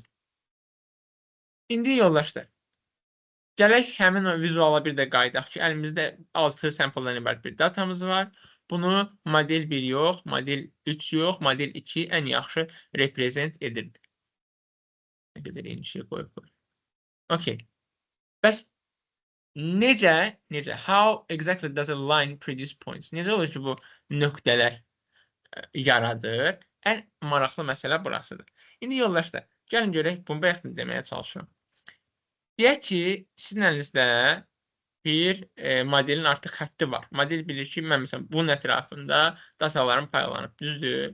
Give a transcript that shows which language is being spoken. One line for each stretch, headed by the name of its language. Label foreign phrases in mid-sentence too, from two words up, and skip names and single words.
Azerbaijani: İndi yoldaşlar, gələk həmin o vizuala bir də qaydaq ki, əlimizdə 6 sample'dan ibarət bir datamız var. Bunu model 1 yox, model 3 yox, model 2 ən yaxşı reprezent edirdi. Nə qədər yeni şey qoyub. Okay. Bəs necə,
English: how exactly does a line produce points?
Azerbaijani: Necə olur ki, bu nöqtələr yaradır. Ən maraqlı məsələ burasıdır. İndi yoldaşlar, gəlin görək bunu bayaq da deməyə çalışıram. Deyək ki, sizin əlinizdə bir modelin artıq xətti var. Model bilir ki, mən məsələn bunun ətrafında datalarım paylanıb, düzdür?